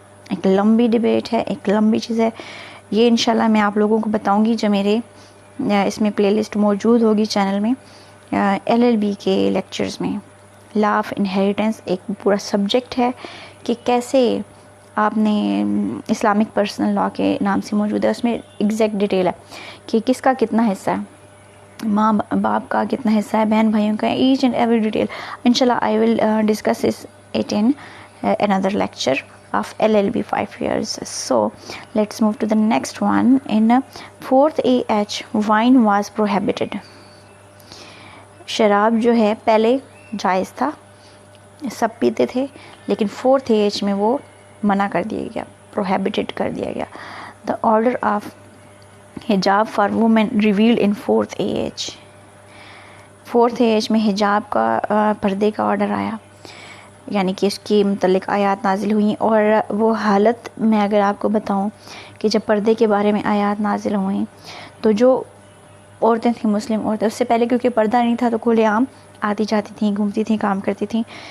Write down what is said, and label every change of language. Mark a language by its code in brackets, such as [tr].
[ur] ایک لمبی ڈیبیٹ ہے، ایک لمبی چیز ہے. یہ انشاءاللہ میں آپ لوگوں کو بتاؤں گی جو میرے اس میں پلے لسٹ موجود ہوگی چینل میں، LLB کے لیکچرز میں. لا آف انہیریٹنس ایک پورا سبجیکٹ ہے کہ کیسے آپ نے اسلامک پرسنل لا کے نام سے موجود ہے، اس میں ایگزیکٹ ڈیٹیل ہے کہ کس کا کتنا حصہ ہے، ماں باپ کا کتنا حصہ ہے، بہن بھائیوں کا، ایچ اینڈ ایوری ڈیٹیل. [en] انشاءاللہ I will discuss it in another lecture of LLB 5 years. So let's move to the next one. In 4th AH, wine was prohibited. [ur] شراب جو ہے پہلے جائز تھا، سب پیتے تھے، لیکن 4th AH میں وہ منع کر دیا گیا، prohibited کر دیا گیا. [en] The order of حجاب for women revealed in 4th AH. [ur] 4th AH میں حجاب کا پردے کا آرڈر آیا، یعنی کہ اس کے متعلق آیات نازل ہوئیں. اور وہ حالت میں اگر آپ کو بتاؤں کہ جب پردے کے بارے میں آیات نازل ہوئیں تو جو عورتیں تھیں، مسلم عورتیں، اس سے پہلے کیونکہ پردہ نہیں تھا تو کھلے عام آتی جاتی تھیں، گھومتی تھیں، کام کرتی تھیں.